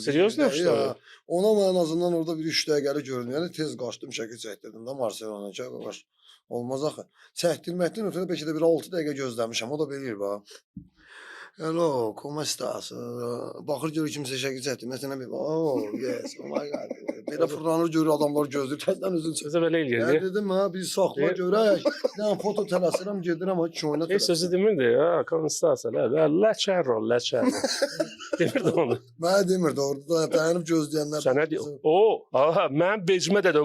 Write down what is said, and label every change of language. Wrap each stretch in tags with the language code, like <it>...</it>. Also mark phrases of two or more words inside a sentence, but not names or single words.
<ru>Серьёзно что?</ru> <az>Ona mən</az> <tr>en azından</tr> <az>orada bir 3 dəqiqəlik gördüm. Yəni tez qaçdım, şəkil çəkdirdim də Marcelona. Qaç. Olmaz axı. Çəkdirməkdən ötürü bəlkə də bir 6 dəqiqə gözləmişəm. O da bilir bax. Hello,</az> <es>como estás?</es> <az>Baxır görür kimsə şəkil çəkdir. Məsələn bir,</az> <en>oh, yes, oh my god.</en> <az>Belə fırlanır görür adamlar gözlür. Təzdən özün çəkir. Sözü belə eləyir. Mən dedim ha, bir saxla görək. Yəni foto tələsirəm, gedirəm ha, oyuna Heç sözü demirdi. Ha,</az> <es>como estás?</es> <az>Ləçərro, ləçərro. Demirdi onu. Mənə demirdi, orada dayanıb gözləyənlər. Sənə deyir. O, aha, mən vecimə dedim.</az>